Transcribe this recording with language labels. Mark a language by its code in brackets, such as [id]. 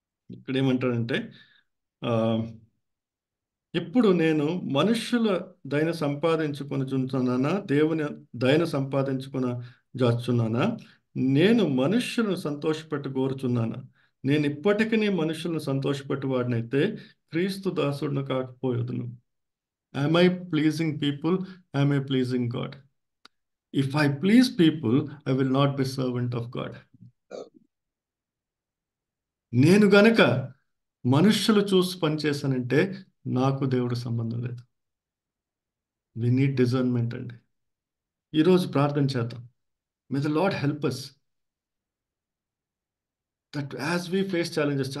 [te] ఇక్కడ ఏమంటాడంటే, ఇప్పుడు నేను మనుష్యుల దయన సంపాదించుకొని చున్నానా, దేవుని దయను సంపాదించుకున్న జాచున్నానా? నేను మనుష్యులను సంతోషపెట్టు కోరుచున్నానా? నేను ఇప్పటికీ మనుషులను సంతోషపెట్టు వాడినైతే క్రీస్తు దాసుడును కాకపోయేదును. [en] Am I pleasing people? Am I pleasing God? If I please people, I will not be servant of God. [te] నేను గనక మనుష్యులు చూసి పనిచేశానంటే నాకు దేవుడు సంబంధం లేదు. [en] we need discernment [te] అండి. ఈరోజు ప్రార్థన చేద్దాం. [en] May the lord help us that as we face challenges.